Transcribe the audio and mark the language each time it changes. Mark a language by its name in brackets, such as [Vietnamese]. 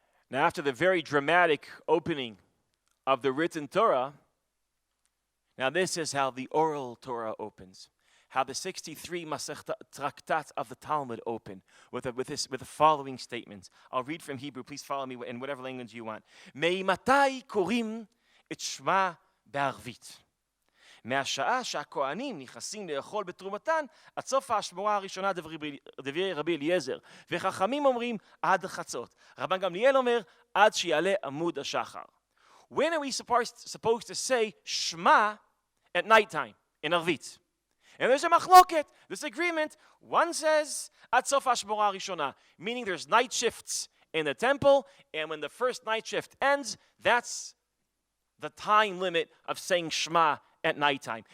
[English] Now, after the very dramatic opening of the written Torah, now this is how the oral Torah opens. How the 63 Masechta Traktat of the Talmud open with the following statements. I'll read from Hebrew. Please follow me in whatever language you want. [Hebrew] Me'imatai korim et shma בערבית. מהשעה שהכהנים נכנסים לאכול בתרומתן, עד סוף השמורה הראשונה דברי רבי אליעזר. וחכמים אומרים עד חצות. רבן גמליאל אומר עד שיעלה עמוד השחר. [English] When are we supposed to say Shema at nighttime in Arvit? And there's a machloket, disagreement. One says [Hebrew] עד סוף השמורה הראשונה, [English] meaning there's night shifts in the temple, and when the first night shift ends, that's the time limit of saying Shema at nighttime.